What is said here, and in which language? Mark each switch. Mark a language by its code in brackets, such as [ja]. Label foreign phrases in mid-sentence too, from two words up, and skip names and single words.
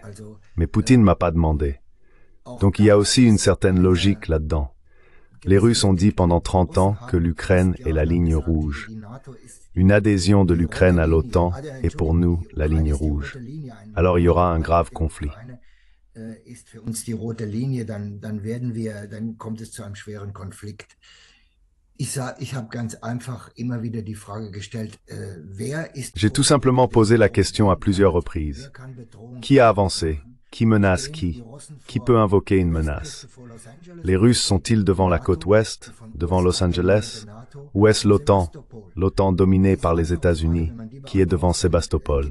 [fr] Mais Poutine m'a pas demandé. Donc il y a aussi une certaine logique là-dedans. Les Russes ont dit pendant 30 ans que l'Ukraine est la ligne rouge. Une adhésion de l'Ukraine à l'OTAN est pour nous la ligne rouge. Alors il y aura un grave conflit. [de] Ist für uns die rote Linie, dann kommt es zu einem schweren Konflikt. Ich habe ganz einfach immer wieder die Frage gestellt, wer ist... [fr] J'ai tout simplement posé la question à plusieurs reprises. Qui a avancé? Qui menace qui? Qui peut invoquer une menace? Les Russes sont-ils devant la côte ouest, devant Los Angeles? Ou est-ce l'OTAN, l'OTAN dominée par les États-Unis, qui est devant Sébastopol?